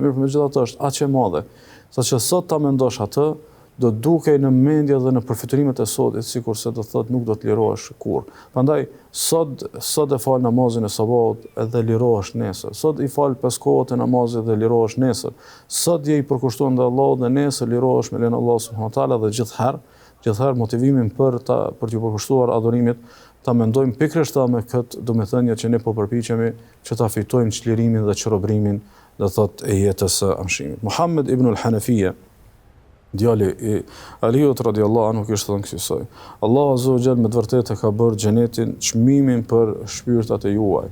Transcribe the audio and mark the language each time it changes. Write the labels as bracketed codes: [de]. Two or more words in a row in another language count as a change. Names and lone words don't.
[sq] Mirë, megjithatë është aq e madhe, saqë sot ta mendosh atë, do dukej në mendje dhe në përfiturimet e sotit, sikur se do thotë nuk do të lirohesh kurrë. Prandaj sot e fal namazin e sabahut edhe lirohesh nesër. Sot i fal 5 kohët e namazit dhe lirohesh nesër. Sot je i përkushtuar ndaj Allahut dhe nesër lirohesh me lenin [ar] الله سبحانه وتعالى [sq] dhe gjithherë motivimin për t'ju përkushtuar adhurimit ta mendojmë pikërisht me këtë domethënie që ne po përpiqemi që ta fitojmë çlirimin dhe çrobrimin, do thotë e jetës së amshimit. Muhammed ibn al-Hanafiya, djali i Aliut [ar] رضي الله عنه, [sq] kishte thënë kësaj: [ar] الله عز وجل [sq] me të vërtetë ka bërë xhenetin çmimin për shpirtat e juaj.